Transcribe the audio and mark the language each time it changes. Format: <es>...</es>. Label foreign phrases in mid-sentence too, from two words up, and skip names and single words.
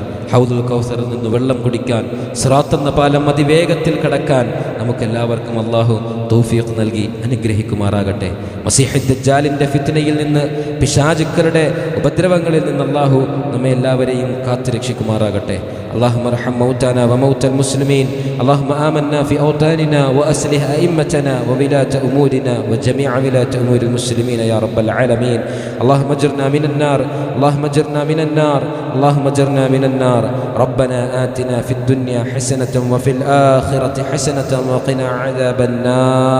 <ml>ഹൗദുൽ കൗസറിൽ നിന്ന് വെള്ളം കുടിക്കാൻ, സിറാത്ത് എന്ന പാലം അതിവേഗത്തിൽ കടക്കാൻ നമുക്കെല്ലാവർക്കും അല്ലാഹു തൗഫീഖ് നൽകി അനുഗ്രഹിക്കുമാറാകട്ടെ. മസീഹ് ദജ്ജാലിൻ്റെ ഫിത്നയിൽ നിന്ന്, പിശാചുക്കളുടെ ഉപദ്രവങ്ങളിൽ നിന്ന് അല്ലാഹു നമ്മെ എല്ലാവരെയും കാത്തുരക്ഷിക്കുമാറാകട്ടെ.</ml> <ar>اللهم ارحم موتانا وموتى المسلمين. اللهم آمنا في أوطاننا وأصلح أئمتنا وولاة أمورنا وجميع ولاة أمور المسلمين يا رب العالمين. اللهم اجرنا من النار، اللهم اجرنا من النار، اللهم اجرنا من النار. ربنا آتنا في الدنيا حسنة وفي الآخرة حسنة وقنا عذاب النار.</ar>